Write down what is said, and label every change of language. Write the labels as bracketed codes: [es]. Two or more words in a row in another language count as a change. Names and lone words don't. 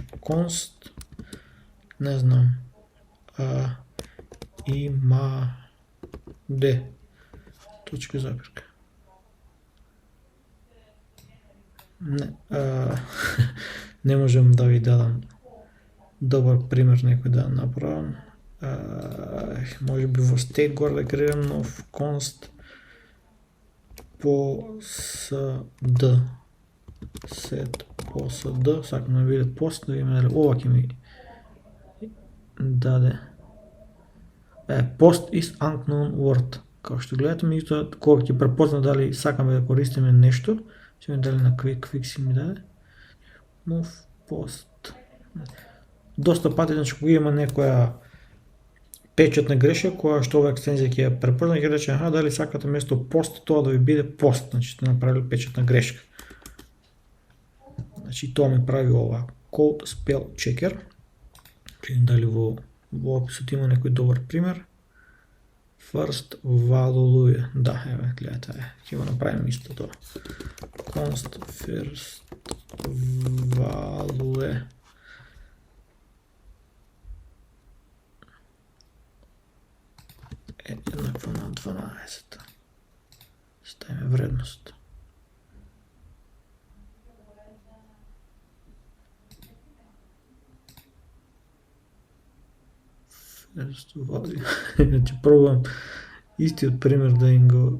[mk] Const, не знам, има D, точка запирка. Не можам да ви дадам добар пример некој да направам. Може би во state горе да креирам нов [en] const post set post, [mk] сакам да виде post, да видиме дали ова ќе ми даде. [en] Post is unknown word. [mk] Како што гледате, меѓутоа кога ќе препозна дали сакаме да користиме нешто, ќе ми дали на [en] quick fix [mk] ми даде. [en] Move post. [mk] Доста пати, значи кога има некоја печатна грешка, која што ова екстензија ќе ја препозна, ќе рече дали сакате место пост тоа да ви биде пост, значи сте направили печатна грешка. Значи тоа ми прави ова Code Spell Checker. Видим дали во описот има некој добар пример. [en] First value, [mk] да, еве, гледате, ќе го направиме исто тоа. [en] Const first value [mk] е еднакво на 12. Ставиме вредност. Значи пробувам истиот пример да им го...